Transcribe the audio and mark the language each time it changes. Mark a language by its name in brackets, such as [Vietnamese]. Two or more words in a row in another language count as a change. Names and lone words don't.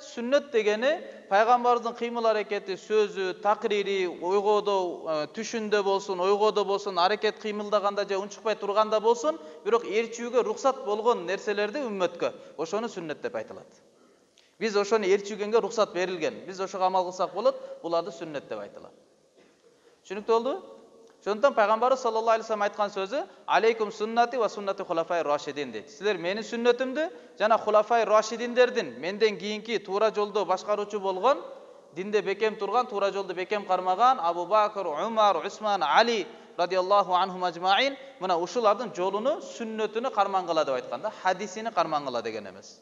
[Kyrgyz] Сүннөт дегени пайгамбарыбыздын кыймыл аракети, сөзү, тaqriri, ойгодо, түшүндө болсун, ойгодо болсун, аракет кыймылдаганда же унчукпай турганда болсун, бирок эрчүүгө рухсат болгон нерселерди үммөткө, ошону сүннөт деп айтылат. Биз ошону эрчүүгөнгө рухсат берилген. Биз ошого амал кылсак болот, буларды сүннөт деп айтылат. Түшүнүктүү болдубу? Ошондон пайгамбарыбыз [Arabic] صلى الله عليه وسلم [Kyrgyz] айткан сөзү [Arabic] عليكم سنتي وسنتي خلفاء راشدين [Kyrgyz] дейт. Силер менин сүннөтүмдү жана хулафай рашидиндердин, менден кийинки туура жолдо башкаруучу болгон, динде бекем турган, туура жолду бекем кармаган Абу Бакр, Умар, Усман, Али [Arabic] رضي الله عنهم أجمعين, [Kyrgyz] мына ушулардын жолуну, сүннөтүнү кармангыла деп айтканда, хадисини кармангыла деген эмес.